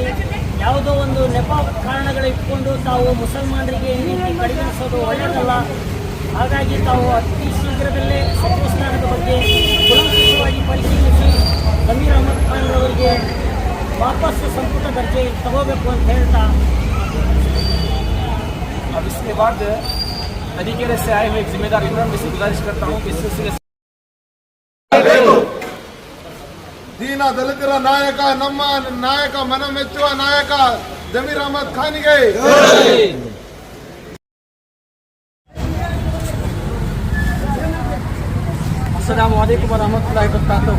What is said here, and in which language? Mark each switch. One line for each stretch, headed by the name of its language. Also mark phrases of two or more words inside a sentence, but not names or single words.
Kannada: ಯಾವುದೋ ಒಂದು ನೆಪ ಕಾರಣಗಳು ಇಟ್ಕೊಂಡು ತಾವು ಮುಸಲ್ಮಾನರಿಗೆ ಈ ರೀತಿ ಕಡೆಗಣಿಸೋದು ಒಳ್ಳೆಯದಲ್ಲ. ಹಾಗಾಗಿ ತಾವು ಅತಿ ಶೀಘ್ರದಲ್ಲೇ ಸಚಿವ ಸ್ಥಾನದ ಬಗ್ಗೆ ಕೂಲಂಕಷವಾಗಿ ಪರಿಶೀಲಿಸಿ ಜಮೀರ್ ಅಹಮದ್ ಖಾನ್ ಅವರಿಗೆ ವಾಪಸ್ ಸಂಪುಟ ದರ್ಜೆ ತಗೋಬೇಕು ಅಂತ ಹೇಳ್ತಾ,
Hindi: अब इसके बाद तरीके से आए हुए जिम्मेदार इमरान से गुजारिश करता हूँ कि इस सिलसिले
Kannada: ದೀನ ದಲಿತರ ನಾಯಕ, ನಮ್ಮ ನಾಯಕ, ಮನ ಮೆಚ್ಚುವ ನಾಯಕ ಜಮೀರ್ ಅಹಮದ್ ಖಾನ್ಗೆ
Arabic: السلام عليكم ورحمة الله وبركاته.